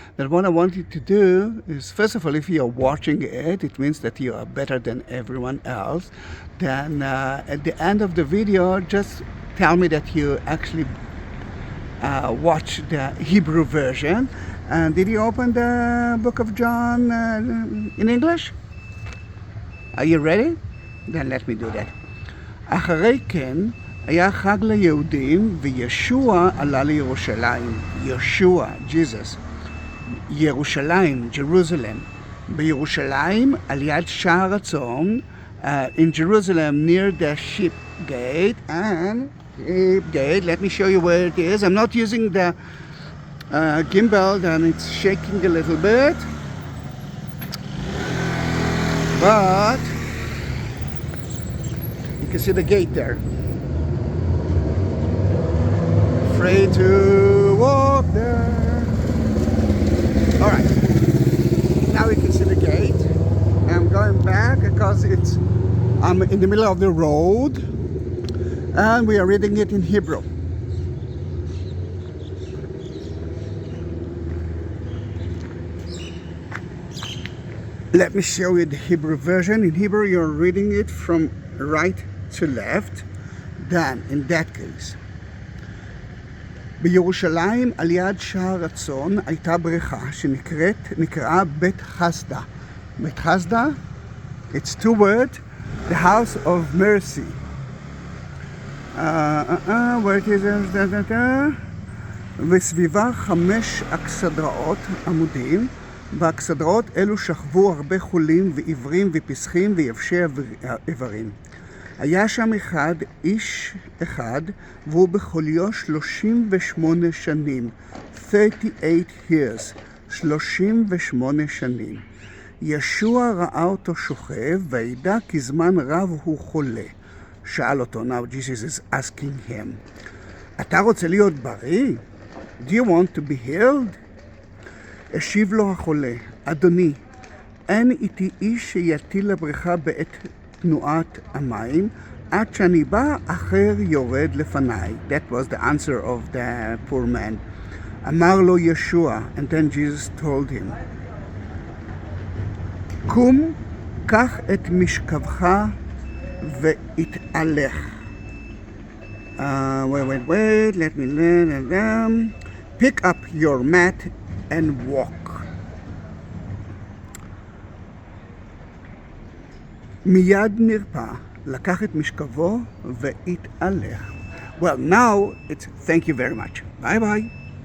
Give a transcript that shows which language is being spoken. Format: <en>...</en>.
<en>Then what I want you to do is, first of all, if you are watching it, it means that you are better than everyone else. Then at the end of the video, just tell me that you actually watch the Hebrew version. And did you open the book of John in English? Are you ready? Then let me do that.</en> <he>אחרי כן היה חג ליהודים וישוע עלה לירושלים. ישוע, Jesus.</he> <en>ירושלים, Jerusalem.</en> <he>בירושלים על יד שער הצאן,</he> <en>in Jerusalem near the sheep gate, and gate. Let me show you where it is. I'm not using the gimbal, and it's shaking a little bit, but you can see the gate there. Afraid to walk there. All right, now we can see the gate. I'm going back because I'm in the middle of the road, and we are reading it in Hebrew. Let me show you the Hebrew version. In Hebrew, you're reading it from right to left. Then, in that case,</en> <he>בירושלים על יד שער הצאן הייתה בריכה שנקראה Bethesda.</he> <en>Bethesda, it's two words, the house of mercy. Where it is,</en> <he>וסביבה 5 אכסדרות עמודים, באכסדרות אלו שכבו הרבה חולים ועיוורים ופסחים ויבשי איברים. היה שם איש אחד, והוא בחוליו 38 שנים,</he> <en>38 years,</en> <he>38 שנים. ישוע ראה אותו שוכב, וידע כי זמן רב הוא חולה. שאל אותו,</he> <en>now Jesus is asking him,</en> <he>אתה רוצה להיות בריא?</he> <en>Do you want to be healed?</en> <he>השיב לו החולה, אדוני, אין איתי איש שיטיל לבריכה בעת תנועת המים, עד שאני בא אחר יורד לפניי.</he> <en>That was the answer of the poor man.</en> <he>אמר לו ישוע,</he> <en>and then Jesus told him,</en> <he>קום, קח את משכבך והתהלך.</he> <en>Wait, let me learn them. Pick up your mat and walk.</en> <he>מיד נרפא, לקח את משכבו והתהלך.</he> <en>Well, now it's thank you very much. Bye bye.</en>